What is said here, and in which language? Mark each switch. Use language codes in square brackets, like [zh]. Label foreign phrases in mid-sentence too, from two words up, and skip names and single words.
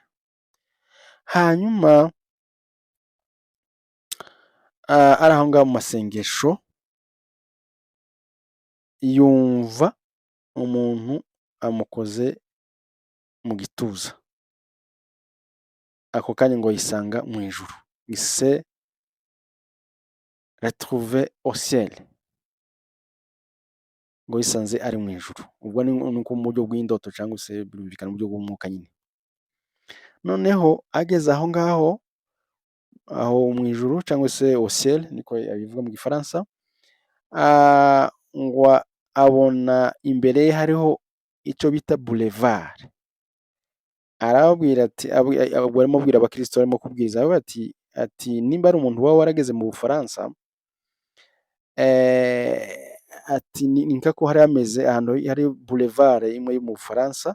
[rw] Hanyuma ari aho ngaho mu masengesho, yumva umuntu amukoze mu gituza. Ako kanya ngo yisanga mu ijuru, [fr] ise retrouve au ciel, [rw] ngo yisanze ari mu ijuru. Ubwo ni uko mu buryo bw'indoto cyangwa se birumvikana mu buryo bw'umwuka nyine. Noneho ageze aho ngaho, aho mu ijuru cyangwa se [fr] au ciel [rw] niko yabivuga mu Gifaransa, ngo abona imbere ye hariho icyo bita boulevard. Arababwira ati, barimo kubwira abakristo, barimo kubwiriza ati nimba ari umuntu waba warageze mu Bufaransa, ati ni nkako hari ameze ahantu hari boulevard imwe yo mu Bufaransa.